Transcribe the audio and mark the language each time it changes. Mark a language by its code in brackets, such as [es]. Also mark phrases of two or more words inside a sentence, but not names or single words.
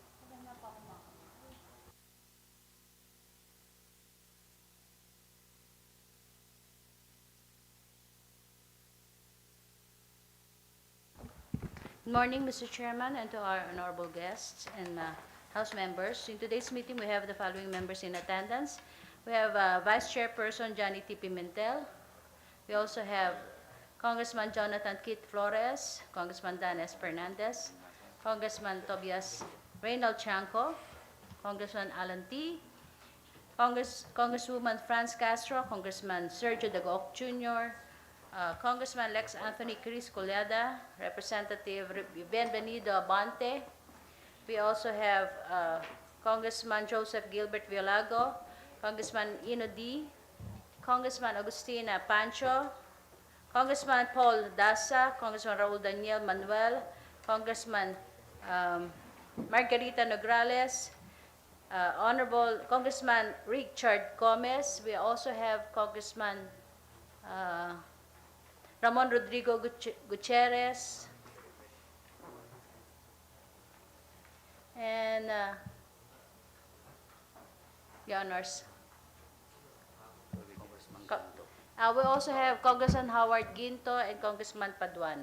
[en] Good morning, Mr. Chairman, and to our honorable guests and House members. In today's meeting, we have the following members in attendance. We have Vice Chairperson Johnny T. Pimentel. We also have Congressman Jonathan Kit Flores, Congressman Dan S. Fernandez, Congressman Tobias Reynald Chanco, Congressman Alan T., Congresswoman Franz Castro, Congressman Sergio Dagoc Jr., Congressman Lex Anthony Cruz Collada, Representative Bienvenido Abante. We also have Congressman Joseph Gilbert Violago, Congressman Ino D., Congressman Agustina Pancho, Congressman Paul Dasa, Congressman Raul Daniel Manuel, Congressman Margarita Nograles, Honorable Congressman Richard Gomez. We also have Congressman Ramon Rodrigo Gutierrez, and Your Honors. We also have Congressman Howard Ginto and Congressman Paduano.